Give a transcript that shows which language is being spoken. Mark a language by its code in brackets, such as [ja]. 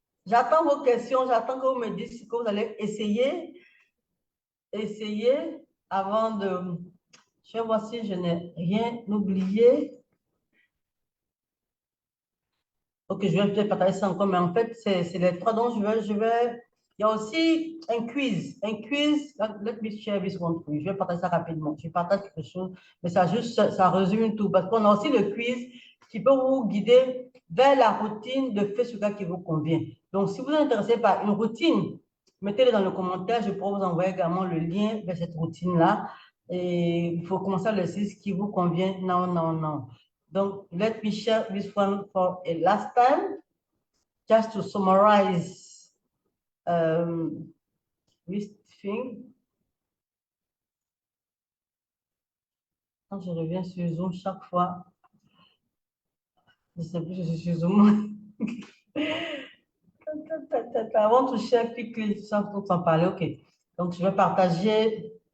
[fr] J'attends vos questions, j'attends que vous me dites ce que vous allez essayer avant de... Je vais voir si je n'ai rien oublié. Ok, je vais peut-être partager ça encore, mais en fait, c'est les 3 dont je vais... Il y a aussi un quiz. [en] Let me share this one for you. [fr] Je vais partager ça rapidement. Je partage quelque chose, mais ça résume tout. Parce qu'on a aussi le quiz qui peut vous guider vers la routine de Facebook qui vous convient. Donc, si vous êtes intéressé par une routine, mettez-le dans le commentaire. Je pourrais vous envoyer également le lien vers cette routine-là. Et il faut commencer à l'exercice qui vous convient. Non. [en] Donc, let me share this one for a last time, just to summarize this thing. [fr] Quand je reviens sur Zoom chaque fois, je ne sais plus si je suis sur Zoom. [en] I want to share quickly, [fr] sans en parler, [en] ok. [fr] Donc, je vais partager.